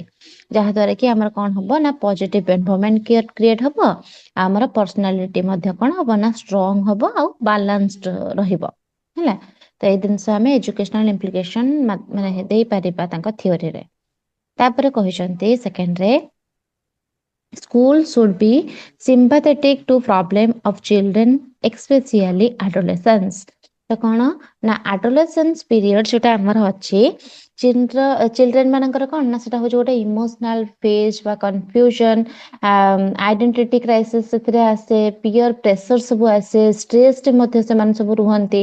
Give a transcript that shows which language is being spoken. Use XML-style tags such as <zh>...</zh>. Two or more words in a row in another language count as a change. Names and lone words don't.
<or>ଯାହା ଦ୍ୱାରା କି ଆମର କଣ ହବ ନା</or> <en>positive environment create</en> <or>ହବ ଆମର ପର୍ସନାଲିଟି ମଧ୍ୟ କଣ ହବ ନା ଷ୍ଟ୍ରଙ୍ଗ ହବ ଆଉ ବାଲାନ୍ସଡ ରହିବ ହେଲା। ତ ଏଇ ଜିନିଷ ଆମେ</or> <en>educational implication</en> <or>ମାନେ ଦେଇପାରିବା ତାଙ୍କ ଥିଓରିରେ। ତାପରେ କହିଛନ୍ତି</or> <en>secondରେ school should be sympathetic to problem of children especially adolescents।</en> <or>ତ କଣ ନା</or> <en>adolescence period</en> <or>ଯୋଉଟା ଆମର ଅଛି ଚିଲଡ୍ରେନ ମାନଙ୍କର କଣ ନା ସେଟା ହଉଛି ଗୋଟେ</or> <en>emotional phase</en> <or>ବା</or> <en>confusion identity crisis</en> <or>ସେଥିରେ ଆସେ</or> <en>peer pressure</en> <or>ସବୁ ଆସେ ଷ୍ଟ୍ରେସରେ ମଧ୍ୟ ସେମାନେ ସବୁ ରୁହନ୍ତି।</or>